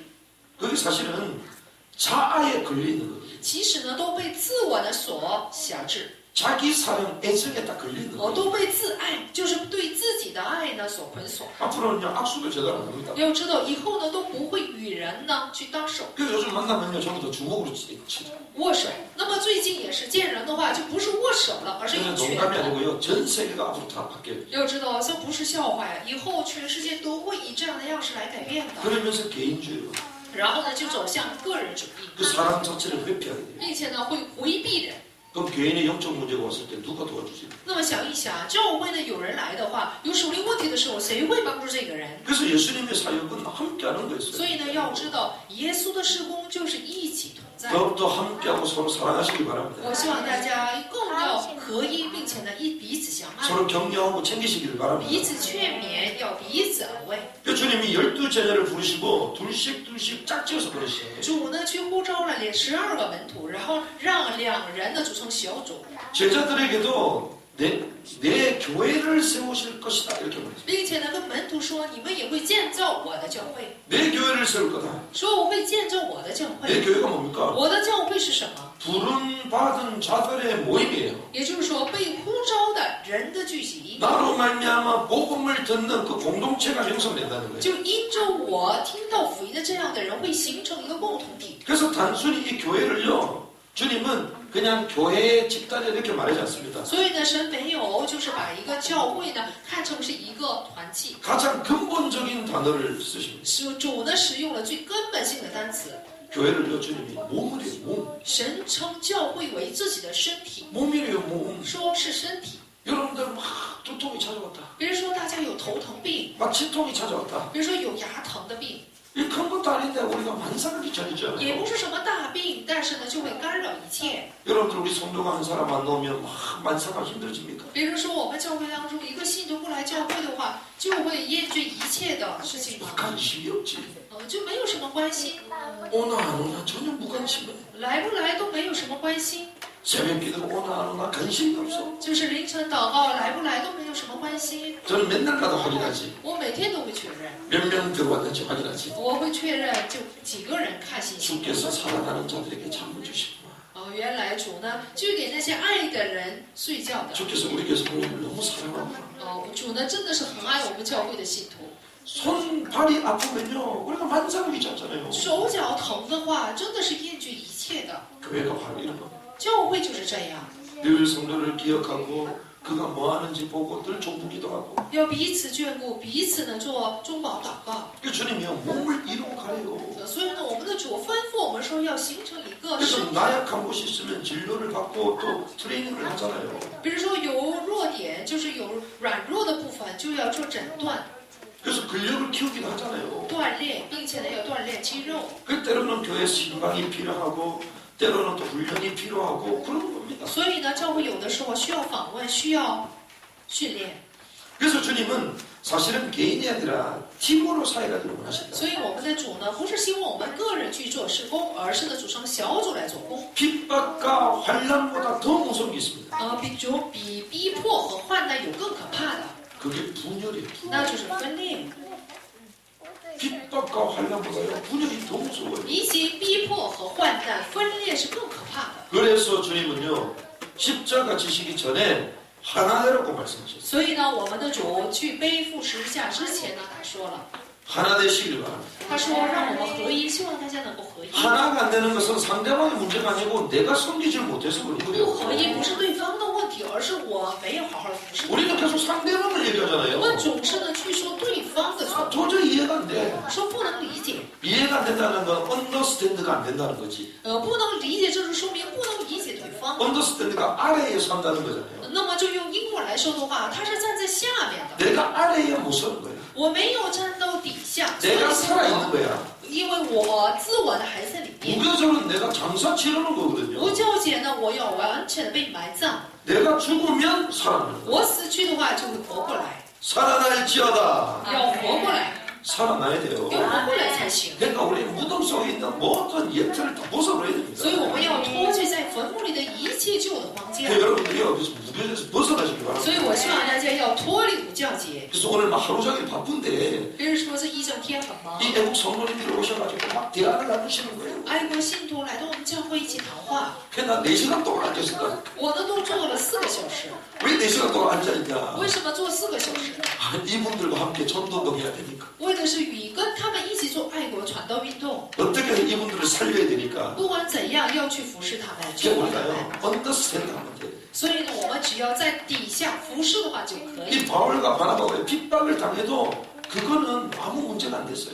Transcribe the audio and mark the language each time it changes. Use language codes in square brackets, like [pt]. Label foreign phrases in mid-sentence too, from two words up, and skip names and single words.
[ko] 그게 사실은 자아에 걸려있는 거예요. [zh] 其实呢，都被自我的所辖制。 [ko] 자기 사랑, 애정에 딱 걸리는 거예요. [zh] 都被自爱，就是对自己的爱呢所捆锁。 [ko] 앞으로는요, 악수도 제대로 안 합니다. [zh] 要知道，以后呢都不会与人呢去搭手 [ko] 그 요즘 만나면요, 전부 다 주먹으로 치죠. [zh] 握手。那么最近也是见人的话，就不是握手了，而是 [ko] 그냥 [zh] 用拳 [ko] 농담이 [zh] 头。 [ko] 아니고요, 전 세계가 앞으로 다 바뀌어요. [zh] 要知道，这不是笑话呀！以后全世界都会以这样的样式来改变的。 [ko] 그러면서 개인주의로 [zh] 然后呢，就走向个人主义， [ko] 그 사람 자체를 회피하게 돼요. [zh] 并且呢会回避人。 [ko] 그럼 교인의 영적 문제가 왔을 때 누가 도와주세요? [zh] 那么想一想，教会呢有人来的话，有属灵问题的时候，谁会帮助这个人？ [ko] 그래서 예수님의 사역은 함께하는 [zh] 所 [ko] 거였어요. [zh] 以呢，要知道耶稣的事工就是一起同在。 [ko] 더욱더 함께하고 서로 사랑하시기 바랍니다. [zh] 我希望大家更要合一，并且呢彼此相爱， [ko] 서로 격려하고 챙기시기를 [zh] 彼 [ko] 바랍니다. [zh] 此劝勉，要彼此安慰。 [ko] 그 주님이 12제자를 부르시고 둘씩 짝지어서 보내시죠. [zh] 主呢去呼召了12个门徒，然后让2人呢组成小组， [ko] 제자들에게도 내 교회를 세우실 것이다 이렇게 말했어요. [zh] 并且呢跟门徒说：“你们也会建造我的教会。 [ko] 내 교회를 세울 거다. [zh] 说我会建造我的教 [ko] 내 [zh] 会。 [ko] 교회가 뭡니까? [zh] 我的教会是什么？ [ko] 부름 받은 자들의 모임이에요. [zh] 也就是说被呼召的人的聚集， [ko] 나로 말미암아 복음을 듣는 그 공동체가 형성된다는 거예요. [zh] 就因着我听到福音的这样的人会形成一个共同体。 [ko] 그래서 단순히 이 교회를요, 주님은 그냥 교회의 집단에 이렇게 말하지 않습니다. [zh] 所以呢，神没有就是把一个教会呢看成是一个团契， [ko] 가장 근본적인 단어를 쓰십니다. [zh] 主呢使用了最根本性的单词。 [ko] 교회를요, 주님이 몸이래요, 몸. [zh] 神称教会为自己的身体， [ko] 몸이래요, 몸. [zh] 说是身体。 [ko] 여러분들 막 두통이 찾아왔다. [zh] 比如说大家有头疼病， [ko] 막 치통이 찾아왔다. [zh] 比如说有牙疼的病， [ko] 이 큰 것도 아닌데 우리가 만사하게 [zh] 也 [ko] 전이잖아요. [zh] 不是什么大病，但是呢就会干扰一切。 [ko] 여러분들 우리 성도가 한 사람 안 나오면 막 만사가 힘들어집니까? [zh] 比如说我们教会当中一个信徒不来教会的话，就会厌倦一切的事情吗？ [ko] 관심이 없지. [zh] 就没有什么关心， [ko] 오나 안 오나 전혀 무관심해. [zh] 来不来都没有什么关心， [ko] 새벽 기도 오나 안 오나 관심이 없어. [zh] 就是凌晨祷告来不来都没有什么关心。 [ko] 저는 맨날 가도 확인하지. [zh] 我每天都会确认， [ko] 몇 명 들어왔는지 확인하지. [zh] 我会确认就几个人看信息。 [ko] 주께서 살아가는 자들에게 잠을 주시구나. [zh] 原来主呢就给那些爱的人睡觉的。 [ko] 주께서 우리 교회 성도를 너무 사랑하구나. [zh] 主呢真的是很爱我们教会的信徒。 [ko] 손, 발이 아프면요 우리가 만사하게 잡잖아요. [zh] 手脚疼的话，真的是厌倦一切的。 [ko] 교회가 바로 이런 거. [zh] 教会就是这样， [ko] 늘 성도를 기억하고 그가 뭐 하는지 보고 늘 종부기도 하고. [zh] 要彼此眷顾，彼此呢做中保祷告。 [ko] 그 주님이요 몸을 이루고 가래요. [zh] 所以呢，我们的主吩咐我们说要形成一个 [ko] 그래서 [zh] 身体。 [ko] 나약한 곳이 있으면 진료를 받고 또 트레이닝을 하잖아요. [zh] 比如说有弱点，就是有软弱的部分，就要做诊断、 [ko] 그래서 근력을 키우기도 하잖아요. [zh] 锻炼，并且呢要锻炼肌肉。 [ko] 그 때로는 교회 신방이 필요하고 때로는 또 훈련이 필요하고 그런 겁니다. [zh] 所以呢，教会有的时候需要访问，需要训练。 [ko] 그래서 주님은 사실은 개인이 아니라 팀으로 사회가기를 원하신다. [zh] 所以我们的主呢，不是希望我们个人去做施工，而是呢组成小组来做工。 [ko] 핍박과 환란보다 더 무서운 게 있습니다. [zh] 比逼迫和患难有更可怕的， [ko] 그게 분열이에요. [zh] 那就是分裂。 [ko] 핍박과 환란보다요 분열이 더 무서워요. [zh] 比起逼迫和患难，分裂是更可怕的。 [ko] 그래서 주님은요 십자가 지시기 전에 하나 되라고 말씀하셨어요. [zh] 所以呢，我们的主去背负十字架之前呢，他说了， [ko] 하나 되시기를 바랍니다. [zh] 他说让我们合一，希望大家能够合一。 [ko] 하나가 안 되는 것은 상대방의 문제가 아니고 내가 섬기질 못해서 그런 [zh] 不 [ko] 거예요. [zh] 合一不是对方的问题，而是我没有好好的服侍。 [ko] 우리는 계속 상대방을 [zh] 我 [ko] 얘기하잖아요. [zh] 们总是呢去说对方的错， [ko] 도저히 이해가 안 돼. [zh] 说不能理解， [ko] 이해가 안 된다는 건 언더스탠드가 안 된다는 거지. [zh] 不能理解，就是说明不能理解对方。 [ko] 언더스탠드가 아래에 산다는 거잖아요. [zh] 那么就用英文来说的话，他是站在下面的， [ko] 내가 아래에 못 서는 거야. [zh] 我没有站到底下，所以 [ko] 내가 살아있는 거야. [zh] 因为我自我的还在里面。 [ko] 무교절은 내가 장사 치르는 거거든요. [zh] 无教节呢，我要完全的被埋葬， [ko] 내가 죽으면 살아나는 거야. [zh] 我死去的话就会活过来， [ko] 살아날지어다. [zh] 要活过来， [ko] 살아나야 돼요. [zh] 要活过来才行。 [ko] 그러니까 우리 무덤 속에 있는 모든 예틀을 다 벗어버려야 됩니다. [zh] 所以我们要脱去在坟墓里的一切旧的框架。 [ko] 그러니까 여러분들이요, 그래서 무교절에서 벗어나시기 [zh] 所以 [ko] 바랍니다. [zh] 我希望大家要脱离无教节。 [ko] 그래서 오늘 막 하루 종일 바쁜데 [zh] 别人说这一整天很忙， [ko] 이 애국 성도님들 오셔가지고 막 대화를 나누시는 거예요. [zh] 爱国信徒来到我们教会一起谈话， [ko] 그냥 4시간 동안 앉았을까? [zh] 我呢都坐了4个小时。 [ko] 왜 4시간 동안 앉아있냐? [zh] 为什么坐4个小时？ [ko] 이분들과 함께 전도운동 해야 되니까. [zh] 为的是与跟他们一起做爱国传道运动。 [ko] 어떻게든 이분들을 살려야 되니까. [zh] 不管怎样，要去服侍他们， [ko] 이제 [zh] 救活他 [ko] 우리가요, [zh] 们。 [ko] 언더스탠드 하면 돼요. [zh] 所以呢，我们只要在底下服侍的话就可以。 [ko] 이 바울과 바나바가 핍박을 당해도 그거는 아무 문제가 안 됐어요.